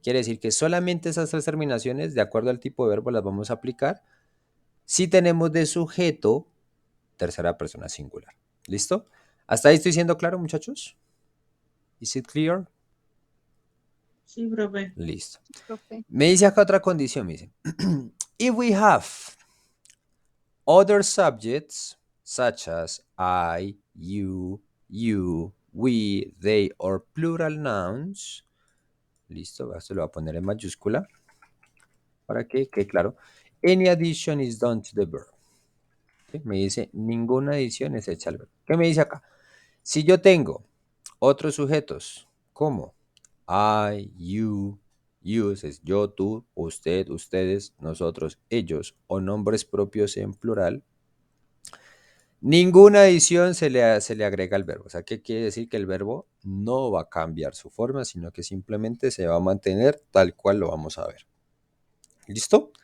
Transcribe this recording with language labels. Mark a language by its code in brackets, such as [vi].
[es] Quiere decir que solamente esas tres terminaciones, de acuerdo al tipo de verbo, las vamos a aplicar si tenemos de sujeto tercera persona singular. ¿Listo? ¿Hasta ahí estoy siendo claro, muchachos? [en] ¿Is it clear? [es] Sí, profe. Listo. Profe. Me dice acá otra condición, me dice. [en] If we have other subjects, such as I, you, we, they, or plural nouns. [es] Listo, esto lo voy a poner en mayúscula para que quede claro. [en] Any addition is done to the verb. [es] ¿Sí? Me dice, ninguna adición es hecha al verbo. ¿Qué me dice acá? Si yo tengo otros sujetos como [en] I, you, [es] es yo, tú, usted, ustedes, nosotros, ellos, o nombres propios en plural, ninguna adición se le agrega al verbo. O sea, ¿qué quiere decir? Que el verbo no va a cambiar su forma, sino que simplemente se va a mantener tal cual lo vamos a ver. ¿Listo?